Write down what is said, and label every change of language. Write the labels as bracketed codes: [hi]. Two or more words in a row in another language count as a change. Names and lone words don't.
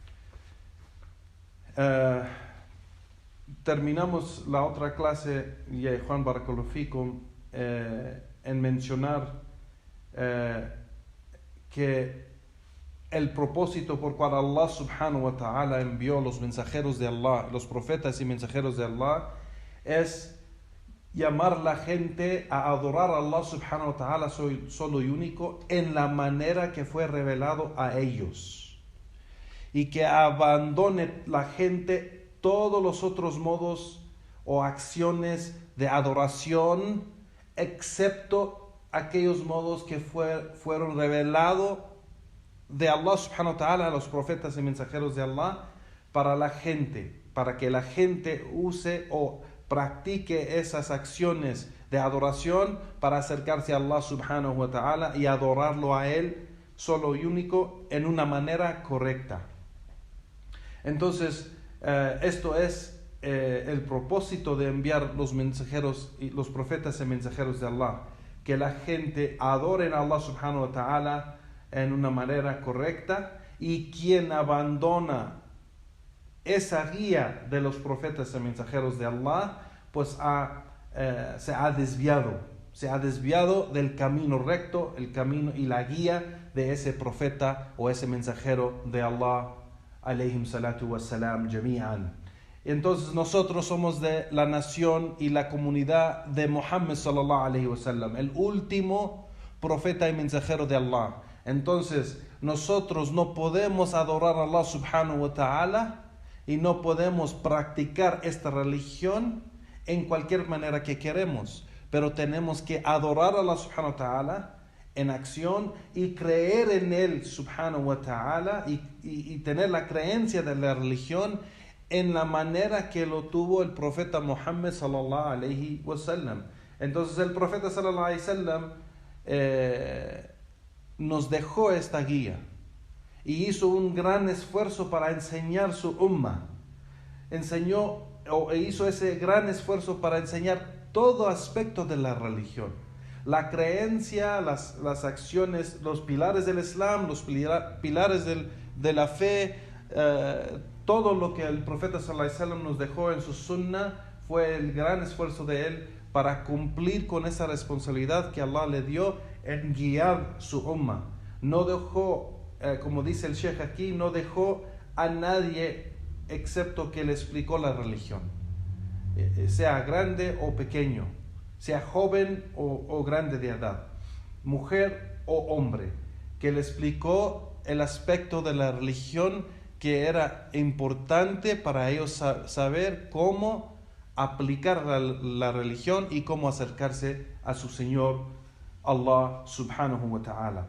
[es] Terminamos la otra clase, ya Juan [ar] بارك الله فيكم, [es] en mencionar que el propósito por cual Allah [ar] سبحانه وتعالى [es] envió los mensajeros de Allah, los profetas y mensajeros de Allah, es llamar a la gente a adorar a Allah [ar] سبحانه وتعالى [es] solo y único en la manera que fue revelado a ellos, y que abandone la gente todos los otros modos o acciones de adoración excepto aquellos modos que fueron revelados de Allah [ar] سبحانه وتعالى [es] a los profetas y mensajeros de Allah para la gente, para que la gente use o practique esas acciones de adoración para acercarse a Allah [ar] سبحانه وتعالى [es] y adorarlo a Él solo y único en una manera correcta. Entonces, esto es el propósito de enviar los mensajeros y los profetas y mensajeros de Allah, que la gente adore a Allah [ar] سبحانه وتعالى [es] en una manera correcta, y quien abandona esa guía de los profetas y mensajeros de Allah, pues se ha desviado del camino recto, el camino y la guía de ese profeta o ese mensajero de Allah [ar] عليهم الصلاة والسلام جميعا. [es] Entonces nosotros somos de la nación y la comunidad de Muhammad [ar] صلى الله عليه وسلم, [es] el último profeta y mensajero de Allah. Entonces nosotros no podemos adorar a Allah [ar] سبحانه وتعالى [es] y no podemos practicar esta religión en cualquier manera que queremos, pero tenemos que adorar a Allah [ar] سبحانه وتعالى [es] en acción y creer en Él [ar] سبحانه وتعالى [es] y tener la creencia de la religión en la manera que lo tuvo el profeta Muhammad [ar] صلى الله عليه وسلم. [es] Entonces el profeta [ar] صلى الله عليه وسلم [es] nos dejó esta guía y hizo un gran esfuerzo para enseñar su ummah. Enseñó hizo ese gran esfuerzo para enseñar todo aspecto de la religión. La creencia, las acciones, los pilares del Islam, los pilares de la fe, todo lo que el profeta [ar] صلى الله عليه وسلم [es] nos dejó en su sunnah fue el gran esfuerzo de él para cumplir con esa responsabilidad que Allah le dio en guiar su ummah. No dejó, como dice el Sheikh aquí, no dejó a nadie excepto que le explicó la religión, sea grande o pequeño, sea joven o grande de edad, mujer o hombre, que le explicó el aspecto de la religión que era importante para ellos saber cómo aplicar la religión y cómo acercarse a su Señor Allah [ar] سبحانه وتعالى.